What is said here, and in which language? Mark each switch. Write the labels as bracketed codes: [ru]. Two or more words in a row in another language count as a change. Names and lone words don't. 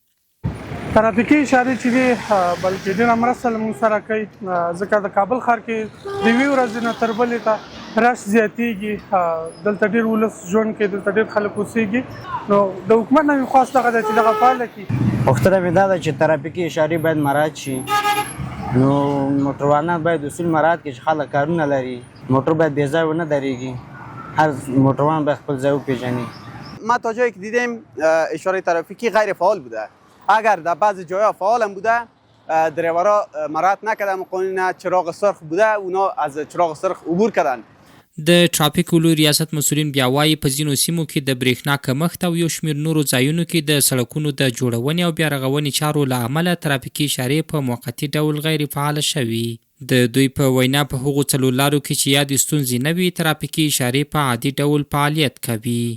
[ps] ترافیکي اشارې چې دي بلکې ډېره مرسته له موږ سره کوي، ځکه د کابل ښار کې د یوې ورځې نه تر بلې ته رش زیاتېږي، دلته ډېر ولس ژوند کوي، دلته ډېر خلک اوسېږي. نو د حکومت نه مې خواست دغه ده چې دغه فعاله کړي. پوښتنه مې دا ده چې ترافیکي اشارې باید مراعات شي، نو موټروانان باید اصول مراعات کړي چې خلک کارونه لري، موټر باید بې ځایه ونه درېږي، هر موټروان باید خپل ځای وپېژني. [fa] ما تا جایی که دیدیم اشاره ترافیکی غیر فعال بوده، اگر در بعضی جاها فعال هم بوده دریورا مراعات نکردن قانون، چراغ سرخ بوده اونا از چراغ سرخ عبور کردن. [ps] د ټرافیک ولو ریاست مسؤلین بیا وایي په ځینو سیمو کې د برېښنا کمښت او یو شمېر نورو ځایونو کې د سړکونو د جوړونې او بیا رغونې چارو له امله ترافیکي اشارې په موقتي ډول غیر فعاله شوي. د دوی په وینا په هغو څلورلارو کې چې یادې ستونزې نه وي ترافیکي اشارې په عادي ډول فعالیت کوي.